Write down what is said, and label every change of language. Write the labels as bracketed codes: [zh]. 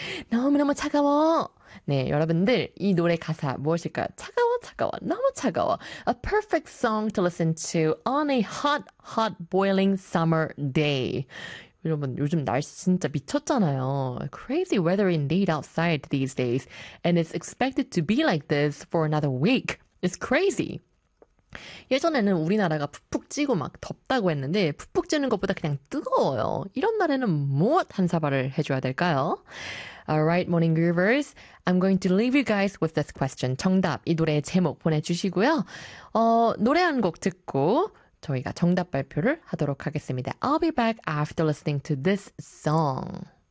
[ko] 너무너무 차가워. 네, 여러분들 이 노래 가사 무엇일까요? 차가워 너무 차가워. [en] A perfect song to listen to on a hot boiling summer day. [ko] 여러분 요즘 날씨 진짜 미쳤잖아요. [en] Crazy weather indeed outside these days. And it's expected to be like this for another week. It's crazy. [ko] 예전에는 우리나라가 푹푹 찌고 막 덥다고 했는데 푹푹 찌는 것보다 그냥 뜨거워요. 이런 날에는 무엇 한사발을 해줘야 될까요? [en] Alright, morning groovers. I'm going to leave you guys with this question. [ko] 정답, 이 노래의 제목 보내주시고요. 노래 한 곡 듣고 저희가 정답 발표를 하도록 하겠습니다. [en] I'll be back after listening to this song.